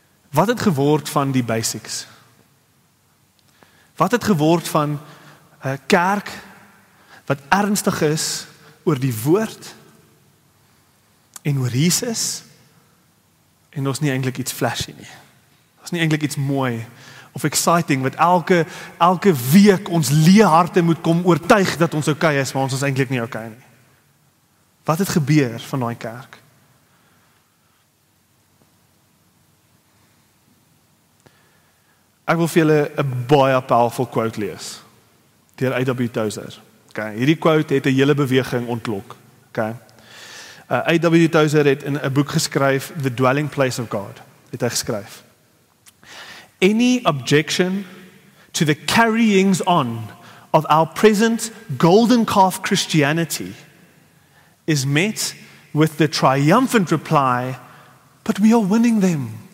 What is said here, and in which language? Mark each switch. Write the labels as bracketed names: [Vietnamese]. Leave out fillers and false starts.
[Afrikaans] Wat het geword van die basics? Wat het geword van 'n kerk wat ernstig is oor die woord en oor Jesus, en ons nie eintlik iets flashy nie. Ons nie eintlik iets mooi of exciting wat elke week ons leë harte moet kom oortuig dat ons okay is, maar ons is eintlik nie okay nie. Wat het gebeur van daai kerk? Ek wil vir julle 'n baie powerful quote lees deur A.W. Tozer. Okay, hierdie quote het 'n hele beweging ontlok. Okay. A.W. Tozer het in 'n boek geskryf, The Dwelling Place of God. Het hy geskryf: [English] Any objection to the carryings on of our present golden calf Christianity is met with the triumphant reply, but we are winning them.